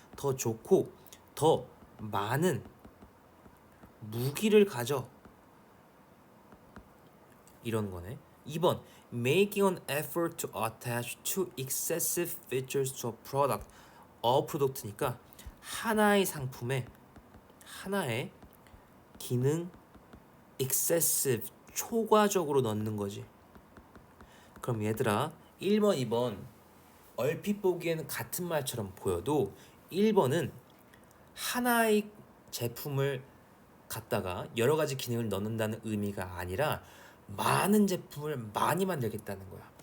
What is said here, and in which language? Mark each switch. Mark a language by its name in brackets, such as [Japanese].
[Korean] 더 좋고 더 많은 무기를 가져. 이런 거네. [English] 2번 making an effort to attach too excessive features to a product. [Korean] 프로덕트니까 하나의 상품에 하나의 기능 excessive 초과적으로 넣는 거지. 그럼 얘들아 1번 2번 얼핏 보기에는 같은 말처럼 보여도 1번은 하나의 제품을 갖다가 여러 가지 기능을 넣는다는 의미가 아니라 많은 제품을 많이 만들겠다는 거야.